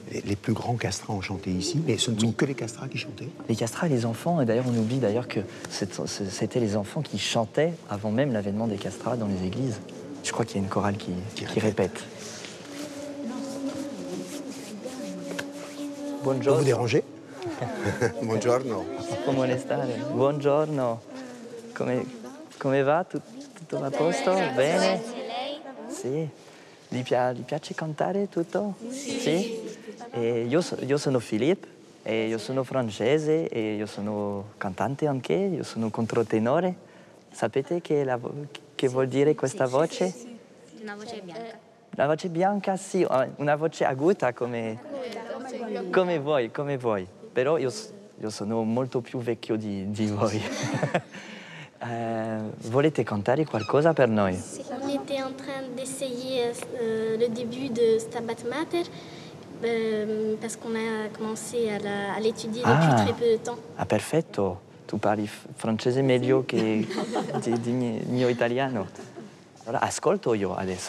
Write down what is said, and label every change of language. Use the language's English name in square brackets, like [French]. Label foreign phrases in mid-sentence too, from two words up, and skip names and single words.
[French] Les plus grands castras ont chanté ici, mais ce ne sont que les castras qui chantaient? Les castras et les enfants, et d'ailleurs on oublie d'ailleurs que c'était les enfants qui chantaient avant même l'avènement des castras dans les églises. Je crois qu'il y a une chorale qui répète. Bonjour. Vous dérangez? [Italian] Buongiorno. Come stare? Buongiorno. Come va? Tutto a posto? Bene? Sì. Gli piace cantare tutto? Sì. E io sono Filippo, e io sono francese, e io sono cantante anche, io sono controtenore. Sapete che vuol dire questa voce? Sì. Una voce bianca. La voce bianca, sì, una voce aguda come voi. Però io sono molto più vecchio di voi. Volete cantare qualcosa per noi? [French] On était en train d'essayer le début de Stabat Mater parce qu'on a commencé à l'étudier depuis très peu de temps. [Italian] Ah, perfetto. Tu parli francese meglio che di mio italiano. Allora ascolto io adesso.